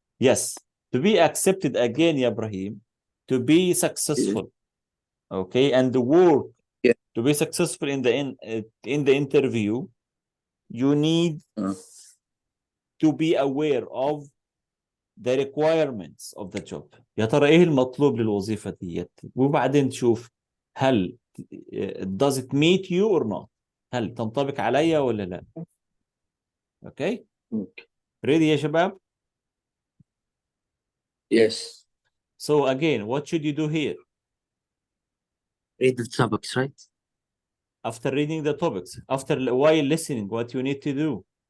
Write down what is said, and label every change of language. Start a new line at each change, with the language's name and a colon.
English: Yes, to be accepted again, ya Ibrahim, to be successful, okay, and the work Yeah. To be successful in the interview, you need to be aware of the requirements of the job.
Arabic: يا ترى ايه المطلوب للوظيفة ديت، وبعدين تشوف هل
English: does it meet you or not،
Arabic: هل تنطبق عليا ولا لا.
English: Okay. Ready
Arabic: يا شباب؟
English: Yes. So again, what should you do here? Read the topics, right? After reading the topics, while listening, what you need to do?